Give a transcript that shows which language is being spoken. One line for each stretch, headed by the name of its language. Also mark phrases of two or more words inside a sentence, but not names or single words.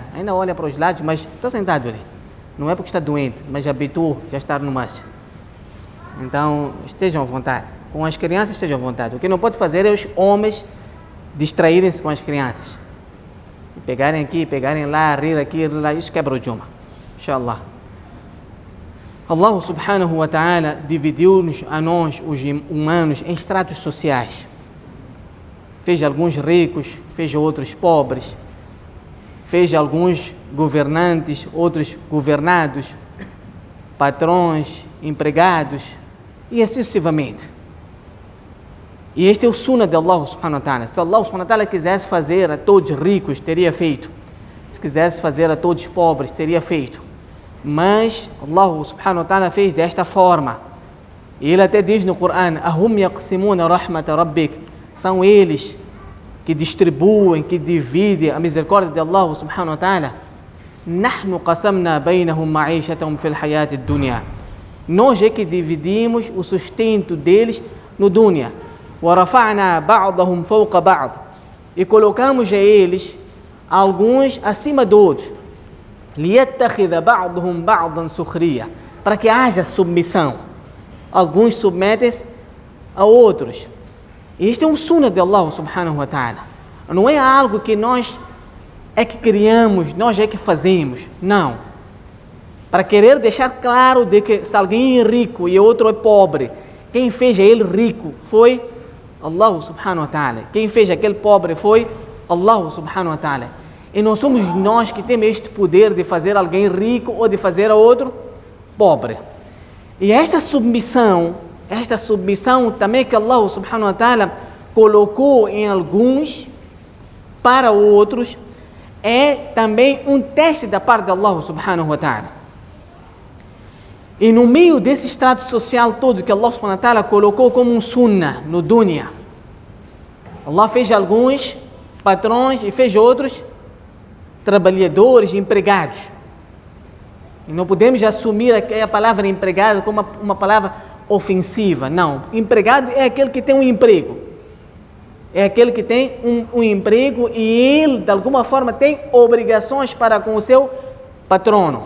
Portuguese: Ainda olha para os lados, mas está sentado ali. Não é porque está doente, mas habituou já a estar no masjid. Então estejam à vontade. Com as crianças estejam à vontade. O que não pode fazer é os homens distraírem-se com as crianças. Pegarem aqui, pegarem lá, rir aqui, rir lá, isso quebra o Jumu'ah, inshallah.
Arabic: الله سبحانه وتعالى
Portuguese: dividiu-nos a nós, os humanos, em estratos sociais. Fez alguns ricos, fez outros pobres, fez alguns governantes, outros governados, patrões, empregados, e assim sucessivamente. E este é o sunnah de
Arabic: الله سبحانه وتعالى.
Portuguese: Se
Arabic: الله سبحانه وتعالى
Portuguese: quisesse fazer a todos ricos, teria feito. Se quisesse fazer a todos pobres, teria feito. Mas
Arabic: الله سبحانه وتعالى
Portuguese: fez desta forma. E ele até diz no Corão:
Arabic: أهم يقسمون رحمة ربك.
Portuguese: São eles que distribuem, que dividem a misericórdia de
Arabic: الله سبحانه وتعالى. نحن قسمنا بينهم معيشتهم في الحياة الدنيا.
Portuguese: Nós é que dividimos o sustento deles no dunya.
Arabic: وَرَفَعْنَا بَعْضَهُمْ فَوْقَ بَعْضٍ.
Portuguese: E colocamos a eles alguns acima de outros.
Arabic: لِيَتَّخِذَ بَعْضُهُمْ بَعْضًا سُخْرِيًّا.
Portuguese: Para que haja submissão. Alguns submetem-se a outros. E este é um sunnah de
Arabic: الله سبحانه وتعالى.
Portuguese: Não é algo que nós é que criamos, nós é que fazemos. Não. Para querer deixar claro de que se alguém é rico e outro é pobre, quem fez ele rico foi
Arabic: الله سبحانه وتعالى.
Portuguese: Quem fez aquele pobre foi
Arabic: الله سبحانه وتعالى.
Portuguese: E não somos nós que temos este poder de fazer alguém rico ou de fazer a outro pobre. E esta submissão também que
Arabic: الله سبحانه وتعالى
Portuguese: colocou em alguns para outros, é também um teste da parte de
Arabic: الله سبحانه وتعالى.
Portuguese: E no meio desse estrato social todo que
Arabic: الله سبحانه وتعالى
Portuguese: colocou como um sunnah no dunya, Allah fez alguns patrões e fez outros trabalhadores, empregados. E não podemos assumir a palavra empregado como uma palavra ofensiva. Não, empregado é aquele que tem um emprego. É aquele que tem um emprego e ele, de alguma forma, tem obrigações para com o seu patrono.